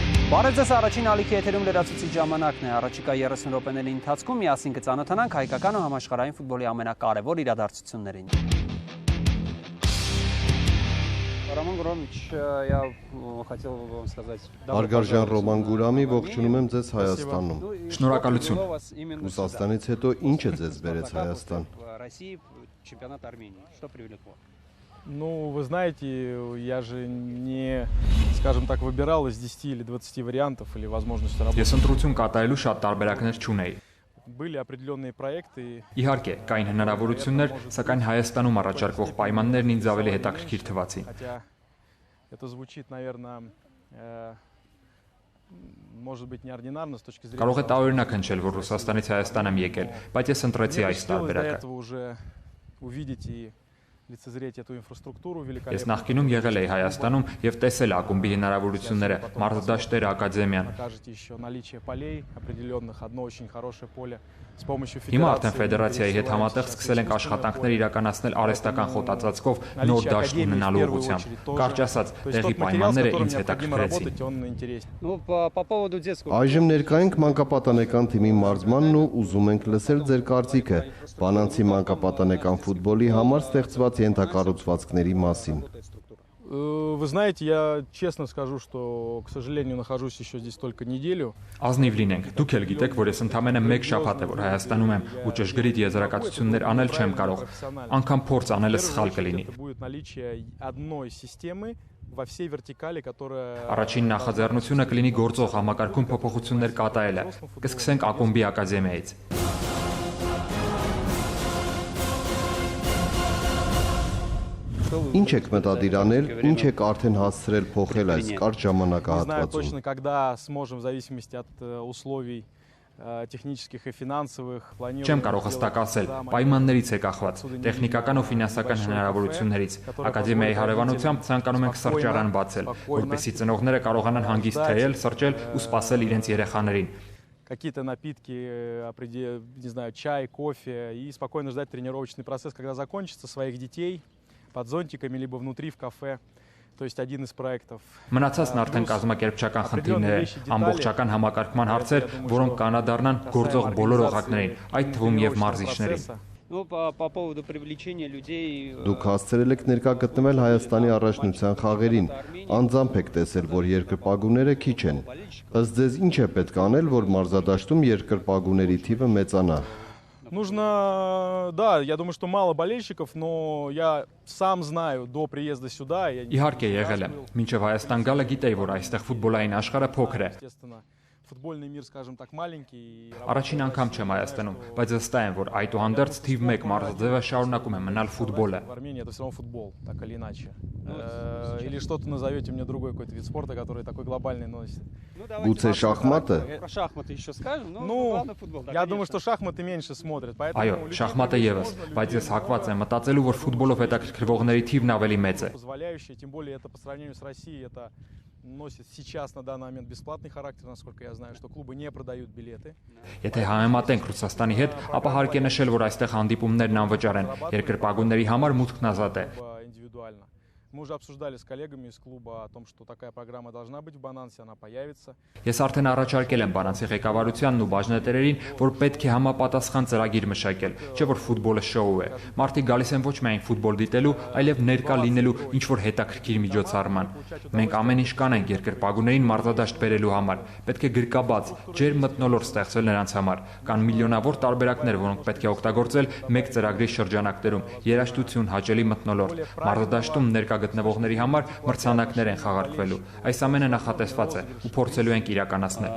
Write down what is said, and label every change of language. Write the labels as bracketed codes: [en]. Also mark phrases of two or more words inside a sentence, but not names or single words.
[hy] Բարև ձեզ, առաջին ալիքի եթերում լրացուցիչ ժամանակն է, առաջիկա 30 րոպեների ընթացքում միասին կծանոթանանք հայկական ու համաշխարհային ֆուտբոլի ամենակարևոր իրադարձություններին։ Ռոման Գուրամիչ, [ru] я хотел вам сказать. [hy] Արգարժան Ռոման Գուրամի, ողջունում եմ ձեզ Հայաստանում։ Շնորհակալություն։ Ռուսաստանից հետո ինչ է ձեզ բերեց Հայաստան։ [ru] России чемпионат Армении. Что привлекло? Ну, вы знаете, я же не, скажем так, выбирал из 10 или 20 вариантов или возможности работы. [hy] Ես ընտրություն կատարելու շատ տարբերակներ չունեի։ [ru] Были определенные проекты. [hy] Իհարկե, կային հնարավորություններ, սակայն Հայաստանում առաջարկվող պայմաններն ինձ ավելի հետաքրքիր թվացին։ [ru] Хотя это звучит, наверное, может быть неординарно с точки зрения. [hy] Կարող է տարօրինակ հնչել, որ Ռուսաստանից Հայաստան եմ եկել, բայց ես ընտրեցի այս տարբերակը։ [ru] этого уже увидеть и лицезреть эту инфраструктуру великолепную. [hy] Ես նախկինում եղել էի Հայաստանում եւ տեսել ակումբի հնարավորությունները, մարզադաշտերը, ակադեմիան։ [ru] Покажете еще наличие полей определенных, одно очень хорошее поле с помощью [hy] Հիմա արդեն [ru] федерации. [hy] ֆեդերացիայի հետ համատեղ սկսել ենք աշխատանքներ իրականացնել արհեստական խոտածածկով նոր դաշտ ունենալու ուղղությամբ։ Կարճ ասած, տեղի պայմանները ինձ հետաքրքրեցին։ [ru] Ну, по поводу детского. [hy] Այժմ ներկա ենք մանկապատանեկան թիմի մարզմանն ու ուզում ենք լսել ձեր կարծիքը բանանցի մանկապատանեկան ֆուտբոլի համար ստեղծված ենթակառուցվածքների մասին։ [ru] Вы знаете, я честно скажу, что, к сожалению, нахожусь еще здесь только неделю. [hy] Ազնիվ լինենք, дուք էլ գիտեք, որ ես ընդամենը 1 շաբաթ է, որ Հայաստանում եմ ու ճշգրիտ եզրակացություններ անել չեմ կարող։ Անկամ փորձ անելը սխալ կլինի։ [ru] Это будет наличие одной системы во всей вертикали, которая. [hy] Առաջին նախաձեռնությունը կլինի գործող համակարգում փոփոխություններ կատարելը։ Կսկսենք ակումբի ակադեմիայից։ Ինչ եք մտադիր անել, ինչ եք արդեն հասցրել փոխել այս կարճ [ru] Не знаю [hy] ժամանակահատվածում։ [ru] точно, когда сможем, в зависимости от условий технических и финансовых. [hy] Չեմ կարող հստակ ասել, պայմաններից է կախված, տեխնիկական ու ֆինանսական հնարավորություններից։ Ակադեմիայի հարևանությամբ ցանկանում ենք սրճարան բացել, որպեսզի ծնողները կարողանան հանգիստ թեյել, սրճել ու սպասել իրենց երեխաներին։ [ru] Какие-то напитки, не знаю, чай, кофе, и спокойно ждать тренировочный процесс, когда закончится, своих детей под зонтиками, либо внутри в кафе. То есть один из проектов. [hy] Մնացածն արդեն կազմակերպչական խնդիրներ են, ամբողջական համակարգման հարցեր, որոնք կանադառնան գործող բոլոր օղակներին, այդ թվում եւ մարզիչներին։ [ru] Ну, по поводу привлечения людей. [hy] Դուք հասցրել եք ներկա գտնվել Հայաստանի առաջնության խաղերին։ Անձամբ եք տեսել, որ երկրպագուները քիչ են։ Ըստ ձեզ ինչ է պետք անել, որ մարզադաշտում երկրպագուների թիվը մեծանա։ [ru] Нужно, да, я думаю, что мало болельщиков, но я сам знаю до приезда сюда. [hy] Իհարկե եղել եմ։ Մինչև Հայաստան գալը գիտեի, որ այստեղ ֆուտբոլային աշխարհը փոքր է։ [ru] Естественно, футбольный мир, скажем так, маленький. [hy] Առաջին անգամ չեմ Հայաստանում, բայց վստահ եմ, որ այդուհանդերձ թիվ 1 մարզաձևը շարունակում է մնալ футболը։ [ru] В Армении это все равно футбол, так или иначе. Или что-то назовете мне другой какой-то вид спорта, который такой глобальный носит. [hy] Գուցե շախմատը։ [ru] Про шахматы еще скажем, но Ну, главное футбол. я думаю, что шахматы меньше смотрят, [hy] Այո, [ru] поэтому [hy] շախմատը եւս, բայց ես հակված եմ մտածելու, որ ֆուտբոլով հետաքրքրվողների թիվն ավելի մեծ է։ [ru] позволяющие, тем более это по сравнению с Россией, это носит сейчас на данный момент бесплатный характер, насколько я знаю, что клубы не продают билеты. [hy] Եթե համեմատենք Ռուսաստանի հետ, ապա հարկ է նշել, որ այստեղ հանդիպումներն անվճար են։ Երկրպագուների համար մուտքն ազատ է։ [ru] Индивидуально. Мы уже обсуждали с коллегами из клуба о том, что такая программа должна быть в Банансе, она появится. [hy] Ես արդեն առաջարկել եմ Բանանցի ղեկավարությանն ու բաժնետերերին, որ պետք է համապատասխան ծրագիր մշակել, չէ՞ որ ֆուտբոլը շոու է։ Մարդիկ գալիս են ոչ միայն ֆուտբոլ դիտելու, այլև ներկա լինելու ինչ որ հետաքրքիր միջոցառման։ Մենք ամեն ինչ կանենք երկրպագուներին մարզադաշտ բերելու համար։ Պետք է գրկաբաց, ջերմ մթնոլորտ ստեղծել նրանց համար։ Կան միլիոնավոր տարբերակներ, որոնք պետք է օգտագործել մեկ ծրագրի շրջանակներում։ Երաժշտություն, հաճելի մթնոլորտ, մարզադաշտում ներկա գտնվողների համար մրցանակներ են խաղարկվելու։ Այս ամենը նախատեսված է ու փորձելու ենք իրականացնել։